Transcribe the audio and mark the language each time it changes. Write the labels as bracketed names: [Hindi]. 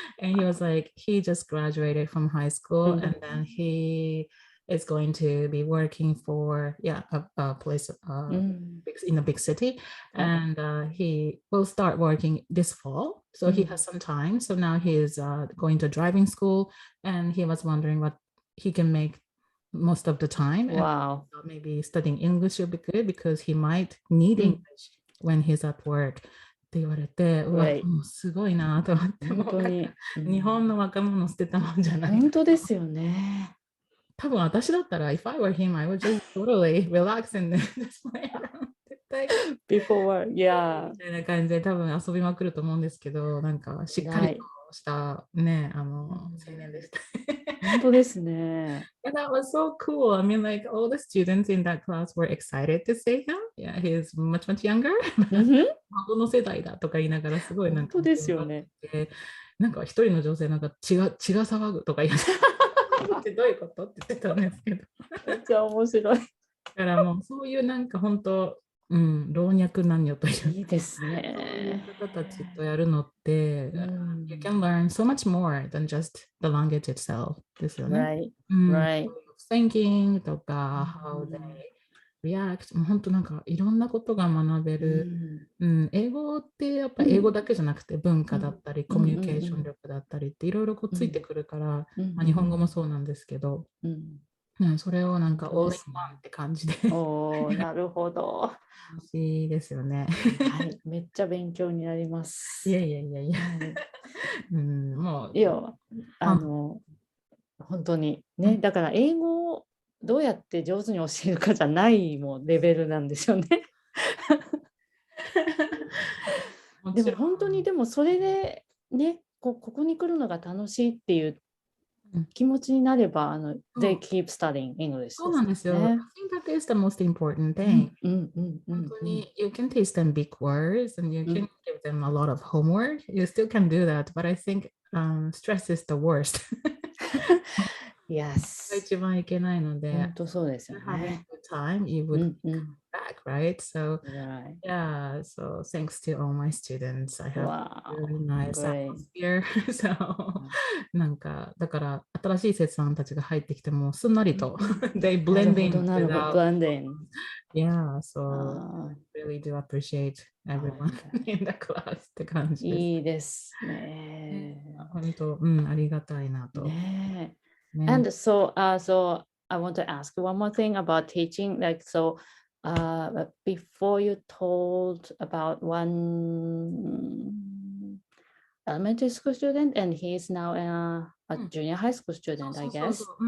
[English] And he was like, he just graduated from high school, and then he is going to be working for a place in a big city, and he will start working this fall, so he has some time. So now he is going to driving school, and he was wondering what he can make most of the time. Wow. And maybe studying English would be good because he might need English when he's at work. [Japanese] って言われて、うわ、もうすごいなと思って、本当に日本の若者捨てたもんじゃない。本当ですよね。多分私だったら、 [English] if I were him, I would just totally relax and just play around. [Japanese] 絶対 [English] Before, yeah. [Japanese] みたいな感じで多分遊びまくると思うんですけど、なんかしっかりとしたね、青年でした。本当ですね。 [English] And that was so cool. I mean, like all the students in that class were excited to see him. Yeah, he's much younger. [Japanese] 孫の世代だとか言いながらすごいなんか。本当ですよね。なんか一人の女性なんか血が騒ぐとか言いながら。ってどういうことって言ってたんですけど。めっちゃ面白い。だからもうそういうなんか本当老若男女という。いいですそういうね。方たちとやるのって、 [English] You can learn so much more than just the language itself [Japanese] ですよね。 [English] Right. [Japanese] Thinking とか、 [English] how they react、 [Japanese] もう本当なんかいろんなことが学べる。英語ってやっぱり英語だけじゃなくて文化だったり、コミュニケーション力だったりっていろいろついてくるから、日本語もそうなんですけど、それをなんかオールインワンって感じでなるほど。楽しいですよね。はい、めっちゃ勉強になります。いや。もう。いや、本当にね、だから英語をどうやって上手に教えるかじゃないもレベルなんですよね。でも本当にでもそれでね、ここに来るのが楽しいっていう気持ちになれば、 [English] they keep studying English [Japanese] そうなんですよ。 [English] I think that is the most important thing. [Japanese] 本当に [English] you can teach them big words and you can give them a lot of homework. You still can do that, but I think stress is the worst. Yes. [Japanese] 一番いけないので、本当そうですよね。 [English] Having good time, you would come back, right? So, yeah, so thanks to all my students, I have a really nice atmosphere. [Japanese] So, なんか、だから新しい生徒さんたちが入ってきてもすんなりと、 [English] they blend in without. Yeah, so I really do appreciate everyone in the class [Japanese] って感じです。いいですね。本当、ありがたいなと。ね。 [English] And so I want to ask one more thing about teaching. Like, so before you told about one elementary school student, and he's now a junior high school student, I guess.